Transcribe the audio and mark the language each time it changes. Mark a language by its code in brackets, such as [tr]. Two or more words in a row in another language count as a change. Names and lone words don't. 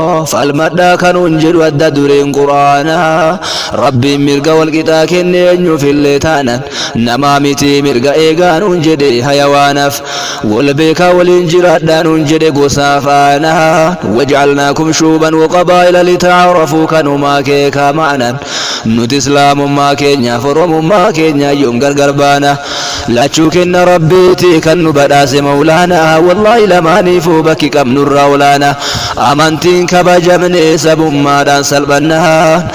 [om] Falmadhaa kanuun jedhu adda dureen Qur'aanaa. Rabbiin mirga wal qixaa kenne eenyuuf illee taanan. Namaa miti mirga eegaa nuun jedhe hayawaanaaf. Wal beekaa waliin jiraadhaa nuun jedhe gosaa faana. [ar] وجعلناكم شعوبا وقبائل لتعارفوا [om] kanumaa keekaa maanan. Nuti Islaamummaa keenyaaf Oromummaa keenya yoom gargar baana? Lachuu kenna Rabbiiti kan nu badhaase Mawlaana. Wallaahi lamaaniifuu bakki qabnurraa olaana. Amantiin kabajamne sabummaadhaan salphannaan.